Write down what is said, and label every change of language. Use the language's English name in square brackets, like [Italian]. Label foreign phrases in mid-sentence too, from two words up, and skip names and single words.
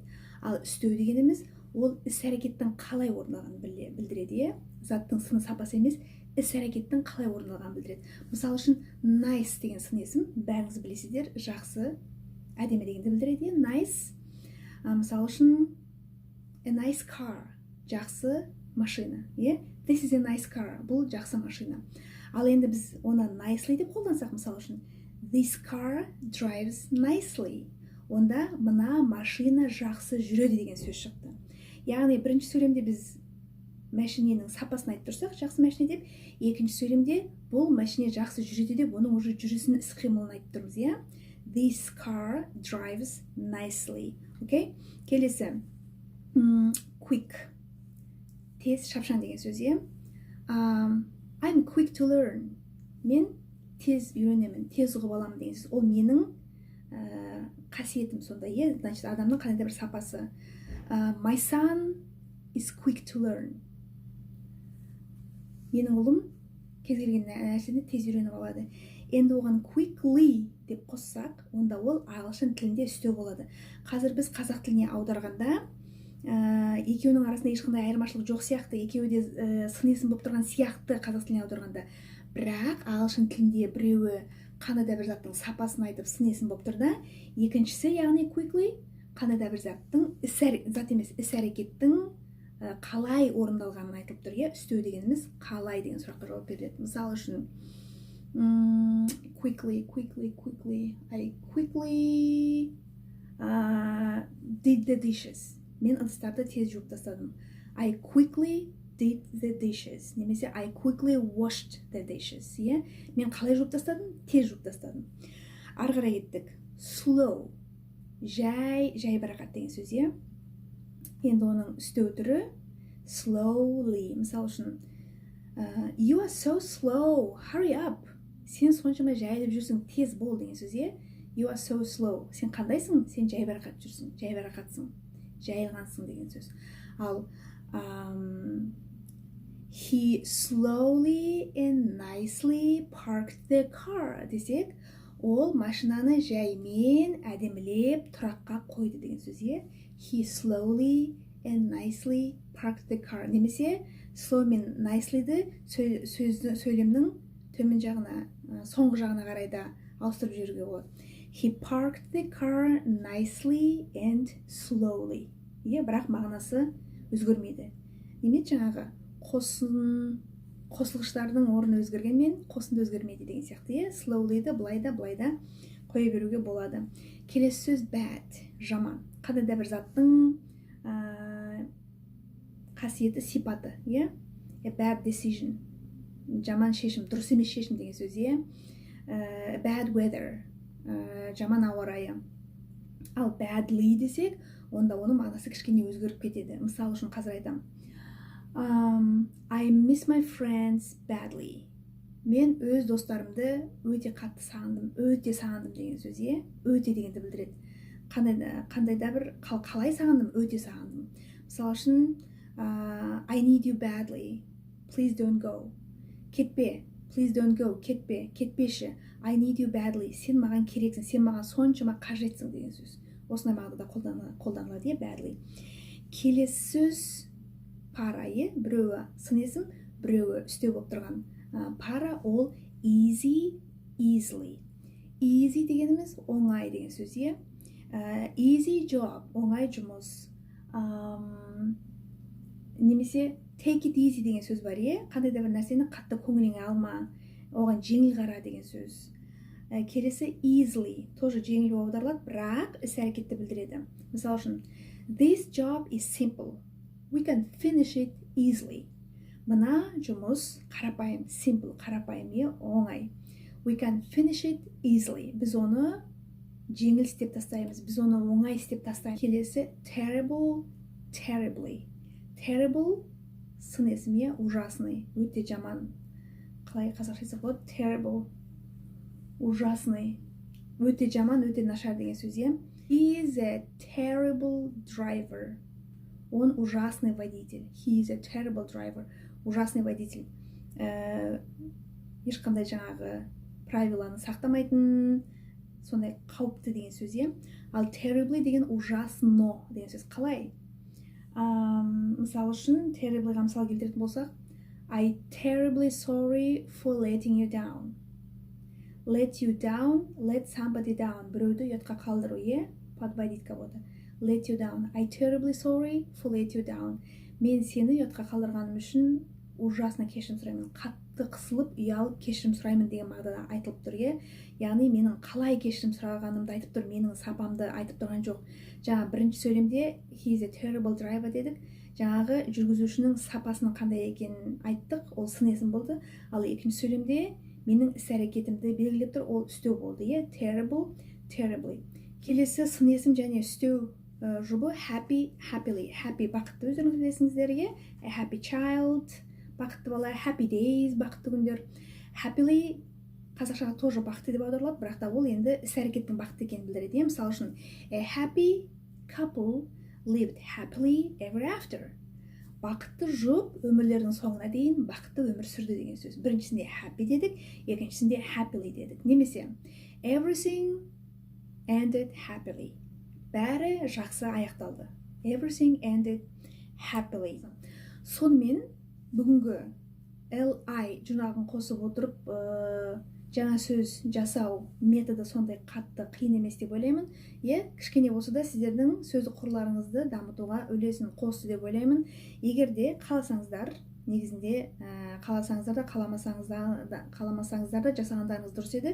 [Kazakh] Ал үстеу дегеніміз ол іс-әрекеттің қалай орындалғанын білдіреді. Заттың сыны, сапасы емес, іс-әрекеттің қалай орындалғанын білдіреді. Мысалы үшін nice деген сын есім, бәріңіз білесіздер, жақсы, әдемі дегенді білдіреді. [English] Nice. [Kazakh] Мысалы үшін [English] a nice car, [Kazakh] жақсы машина. [English] This is a nice car, [Kazakh] бұл жақсы машина. Ал енді біз оны nicely деп қолдансақ, мысалы үшін [English] this car drives nicely. [Kazakh] Онда мына машина жақсы жүреді деген сөз шықты. Яғни бірінші сөйлемде біз машиненің сапасын айтып тұрсақ, жақсы машина деп, екінші сөйлемде бұл машина жақсы жүреді деп, оның уже жүрісінің іс-қимылын айтып тұрмыз, [English] This car drives nicely. [Kazakh] Окей? Келесі. Quick. Тез, шапшаң деген сөз, [English] I'm quick to learn. [Kazakh] Мен тез үйренемін, тез ұғып аламын деген сөз. Ол менің қасиетім сонда, значит, адамның қандай бір сапасы. [English] My son is quick to learn. [Kazakh] Менің ұлым кез келген нәрсені тез үйреніп алады. Енді оған quickly деп қоссақ, онда ол ағылшын тілінде үстеу болады. Қазір біз қазақ тіліне аударғанда екеуінің арасында ешқандай айырмашылық жоқ сияқты, екеуі де сын есім болып тұрған сияқты қазақ тіліне аударғанда. Бірақ ағылшын тілінде біреуі қандай да бір заттың сапасын айтып сын есім болып тұрда, екіншісі, яғни quickly, қандай да бір заттың іс-әрекеттің қалай орындалғанын айтылып тұр. Үстеу дегеніміз қалай деген сұраққа жауап береді. Мысалы үшін quickly. [English] I quickly did the dishes. [Kazakh] Мен ыдыстарды тез жуып тастадым. [English] I quickly did the dishes. Немесе I quickly washed the dishes. [Kazakh] Мен қалай жуып тастадым? Тез жуып тастадым. Ары қарай кеттік. Slow. Жай барақат деген сөз, Енді оның үстеу түрі slowly. Мысалы үшін [English] You are so slow. Hurry up. [Kazakh] Сен соншама жайылып жүрсің, тез бол деген сөз, [English] You are so slow. [Kazakh] Сен қандайсың? Сен жай барақат жүрсің, жай барақатсың, жайылғансың деген сөз. Ал [English] He slowly and nicely parked the car [Kazakh] десек, ол машинаны жаймен әдемілеп тұраққа қойды деген сөз, [English] He slowly and nicely parked the car. [Kazakh] Немесе slow мен nicely'ді сөйлемнің төмен жағына, соңғы жағына қарай да ауыстырып жіберуге болады. [English] He parked the car nicely and slowly. [Kazakh] Бірақ мағынасы өзгермейді. Немет жаңағы қосылғыштардың орны өзгергенмен қосынды өзгермейді деген сияқты. Slowly'ді былай да қоя беруге болады. Келесі сөз bad, жаман. Қандай да бір заттың қасиеті, сипаты. [English] A bad decision. [Kazakh] Жаман шешім, дұрыс емес шешім деген сөз, [English] Bad weather. [Kazakh] Жаман ауа райы. Ал badly десек, онда оның мағынасы кішкене өзгеріп кетеді. Мысалы үшін қазір айтам. [English] I miss my friends badly. [Kazakh] Мен өз достарымды өте қатты сағындым, деген сөз, Өте дегенді білдіреді. Қандай да бір қалай сағындым, өте сағындым. Мысалы үшін [English] I need you badly. Please don't go. Кетпе. Please don't go. Кетпеші. I need you badly. [Kazakh] Сен маған керексің, сен маған соншама қажетсің деген сөз. Осындай мағынада қолданылады, badly. Келесі сөз пара, біреуі сын есім, біреуі үстеу болып тұрған. Пара ол easy, easily. Easy дегеніміз оңай деген сөз, [English] Easy job, [Kazakh] оңай жұмыс. Немесе [English] take it easy [Kazakh] деген сөз бар, қандай да бір нәрсені қатты көңіліңе алма, оған жеңіл қара деген сөз. Келесі easily, тоже жеңіл болып аударылады, бірақ іс-әрекетті білдіреді. Мысалы үшін, [English] this job is simple. We can finish it easily. [Kazakh] Мына жұмыс қарапайым, simple, қарапайым, оңай. [English] We can finish it easily. [Kazakh] Біз оны жеңіл істеп тастаймыз, біз оны оңай істеп тастаймыз. Келесі terrible, terribly. Terrible сын есім, ужасный, өте жаман. Қалай қазақша айтсақ болады? Terrible, ужасный, өте жаман, өте нашар деген сөз. [English] He is a terrible driver. [Russian] Он ужасный водитель. [English] He is a terrible driver. [Russian] Ужасный водитель. [Kazakh] Ешқандай жаңағы правиланы сақтамайтын, сондай қауіпті деген сөз. Ал terribly деген ужасно деген сөз. Қалай? Мысалы үшін, terriblyға мысал келтіретін болсақ, [English] I terribly sorry for letting you down. Let you down, let somebody down. [Kazakh] Біреуді ұятқа қалдыру, [Russian] подводить кого-то. [English] Let you down. I terribly sorry for let you down. [Kazakh] Мен сені ұятқа қалдырғаным үшін ужасно кешірім сұраймын. Қатты қысылып, ұялып кешірім сұраймын деген мағынада айтылып тұр. Яғни менің қалай кешірім сұрағанымды айтып тұр, менің сапамды айтып тұрған жоқ. Жаңа бірінші сөйлемде [English] he is a terrible driver [Kazakh] дедік. Жаңағы жүргізушінің сапасының қандай екенін айттық, ол сын есім болды. Ал екінші сөйлемде менің іс-әрекетімді белгілеп тұр, ол үстеу болды. [English] Terrible, terribly. [Kazakh] Келесі сын есім және үстеу жұбы happy, happily. Happy бақытты, өздеріңіз білесіңіздер. [English] A happy child, [Kazakh] бақытты бала. [English] Happy days, [Kazakh] бақытты күндер. Happily қазақшаға тоже бақытты деп аударылады, бірақ та ол енді іс-әрекеттің бақытты екенін білдіреді. Мысалы үшін, [English] a happy couple lived happily ever after. [Kazakh] Бақытты жұп өмірлерінің соңына дейін бақытты өмір сүрді деген сөз. Біріншісінде happy дедік, екіншісінде happily дедік. Немесе [English] everything ended happily. [Kazakh] Бәрі жақсы аяқталды. [English] Everything ended happily. [Kazakh] Сонымен бүгінгі li жұрнағын қосып отырып жаңа сөз жасау методы сондай қатты қиын емес деп ойлаймын. Кішкене болса да сіздердің сөздік қорларыңызды дамытуға үлесін қосты деп ойлаймын. Егер де қаласаңыздар, негізінде қаласаңыздар да қаламасаңыздар да жасағандарыңыз дұрыс еді.